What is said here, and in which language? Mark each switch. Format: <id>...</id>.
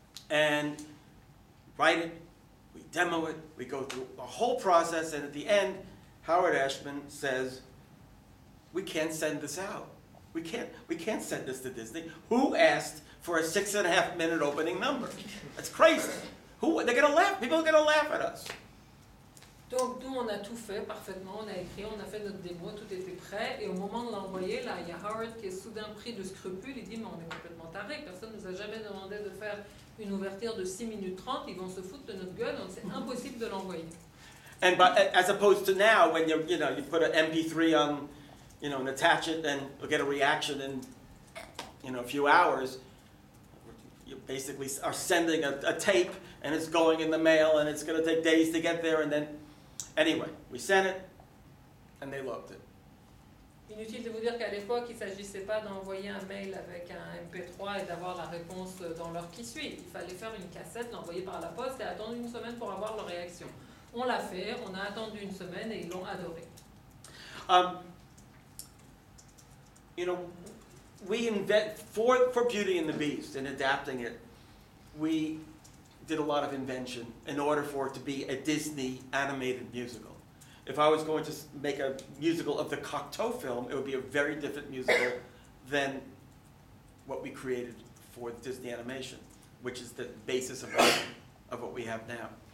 <en>And write it, we demo it, we go through the whole process, and at the end, Howard Ashman says, we can't send this out. We can't send this to Disney. Who asked for a 6.5-minute opening number? That's crazy. They're gonna laugh. People are gonna laugh at us.</en> <fr>Donc nous, on a tout fait parfaitement, on a écrit, on a fait notre démo, tout était prêt, et au moment de l'envoyer, là, il y a Howard qui est soudain pris de scrupules, il dit, mais on est complètement taré, personne ne nous a jamais demandé de faire une ouverture de 6 minutes 30, ils vont se foutre de notre gueule, donc c'est impossible de l'envoyer.</fr> <en>And as opposed to now, when you put an MP3 on, and attach it, and you'll get a reaction in a few hours. You basically are sending a tape, and it's going in the mail, and it's going to take days to get there, and then, anyway, we sent it, and they loved it.</en> <fr>Inutile de vous dire qu'à l'époque, il ne s'agissait pas d'envoyer un mail avec un MP3 et d'avoir la réponse dans l'heure qui suit. Il fallait faire une cassette, l'envoyer par la poste et attendre une semaine pour avoir leur réaction. On l'a fait, on a attendu une semaine et ils l'ont adoré.</fr> <en>You know, we invent, for Beauty and the Beast and adapting it, we did a lot of invention in order for it to be a Disney animated musical. If I was going to make a musical of the Cocteau film, it would be a very different musical than what we created for Disney animation, which is the basis of what we have now.</en>